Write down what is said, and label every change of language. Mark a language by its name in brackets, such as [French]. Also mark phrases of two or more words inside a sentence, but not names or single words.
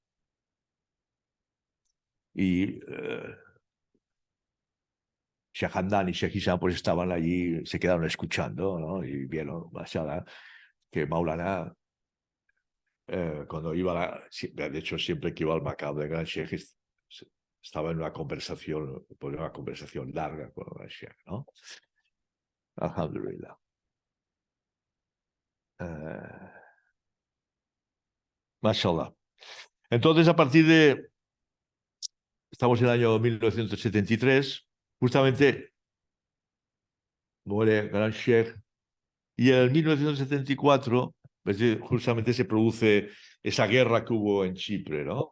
[Spanish] Y Sheikh Hamdan y Sheikh Hisham pues estaban allí, se quedaron escuchando, ¿no? Y vieron, mashallah, que Maulana, cuando iba de hecho siempre que iba al Maqam de Gran Sheikh, estaba en una conversación, pues una conversación larga con Gran Sheikh, ¿no? [Arabic] الحمد لله. ما شاء الله. [Spanish] Entonces, estamos en el año 1973, justamente muere Gran Sheikh, y en el 1974, pues, justamente se produce esa guerra que hubo en Chipre, ¿no?